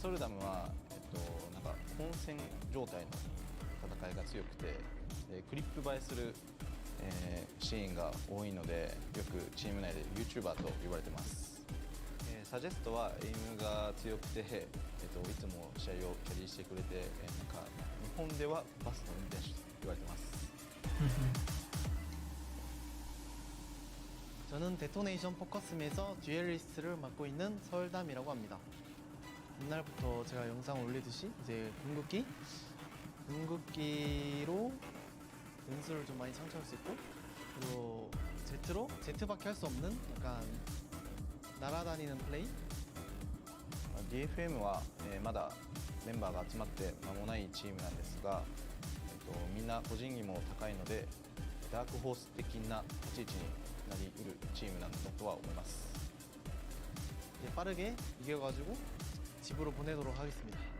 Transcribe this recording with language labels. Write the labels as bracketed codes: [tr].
[ja] ソルダムは、なんか混戦状態の戦いが強くて、クリップ映えする、シーンが多いので、よくチーム内で YouTuber と呼ばれてます。サジェストはエイムが強くて、いつも試合をキャリーしてくれて、なんか日本ではバスの運転手と言われてます。 [ko] 저는 데토네이션 포커스에서 듀얼리스트를 맡고 있는 서울담이라고 합니다. 옛날부터 제가 영상 올리듯이 이제 궁극기로 연수를 좀 많이 창출할 수 있고, 그리고 Z밖에 할 수 없는 약간 날아다니는 플레이? [ja] DFM は、まだメンバーが集まって間もないチームなんですが、みんな個人技も高いのでダークホース的な立ち位置になりうるチームなんだとは思います。 [ko] 빠르게 이겨가지고 집으로 보내도록 하겠습니다.